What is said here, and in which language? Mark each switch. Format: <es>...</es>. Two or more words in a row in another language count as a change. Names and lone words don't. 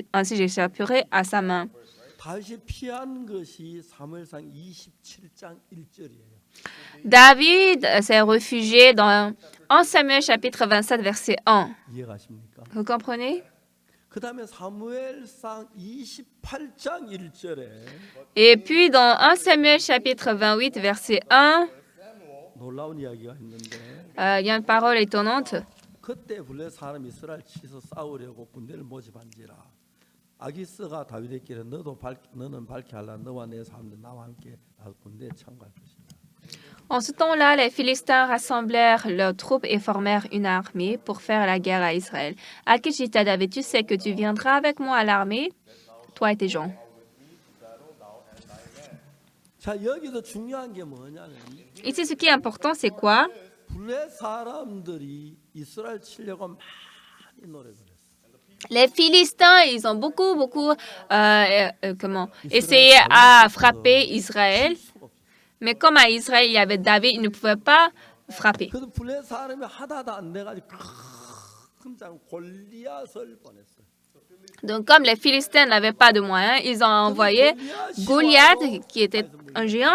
<fr>Ainsi j'échapperai à sa main. » David s'est réfugié dans 1 Samuel chapitre 27, verset 1. Vous comprenez? Et puis dans 1 Samuel chapitre 28, verset 1, il y a une parole étonnante.</fr> <ko>아기스가 다윗에게 너는 밝게 하라 너와 내 사람들 나와 함께 나서 군대에 참가할 것이다.</ko> <fr>En ce temps-là, les Philistins rassemblèrent leurs troupes et formèrent une armée pour faire la guerre à Israël. Akish dit à David, tu sais que tu viendras avec moi à l'armée, toi et tes gens.</fr> <ko>자, 여기서 중요한 게 뭐냐면</ko> <fr>Ici, ce qui est important, c'est quoi?</fr> <ko>블레 사람들이 이스라엘 치려고 많이 노력을 했어요.</ko> <fr>Les Philistins, ils ont beaucoup essayé à frapper Israël. Mais comme à Israël, il y avait David, ils ne pouvaient pas frapper. Donc, comme les Philistins n'avaient pas de moyens, ils ont envoyé Goliath, qui était un géant.</fr>